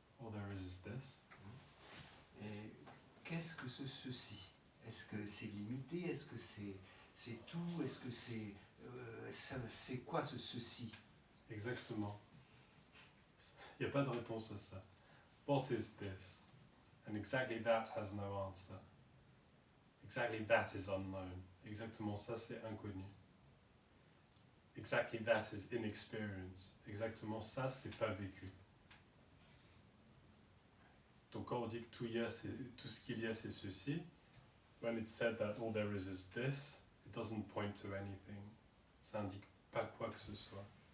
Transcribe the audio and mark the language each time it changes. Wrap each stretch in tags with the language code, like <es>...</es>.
<en>All there is this.</en> <fr>Et qu'est-ce que ceci? Est-ce que c'est limité? Est-ce que c'est tout? Est-ce que c'est quoi ce ceci? Exactement. Il n'y a pas de réponse à ça.</fr> <en>What is this? And exactly that has no answer. Exactly that is unknown.</en> <fr>Exactement ça, c'est inconnu.</fr> <en>Exactly that is inexperience.</en> <fr>Exactement ça, c'est pas vécu. Donc quand on dit que tout ce qu'il y a, c'est ceci,</fr> <en>when it's said that all there is this, it doesn't point to anything.</en> <fr>Ça indique pas quoi que ce soit.</fr>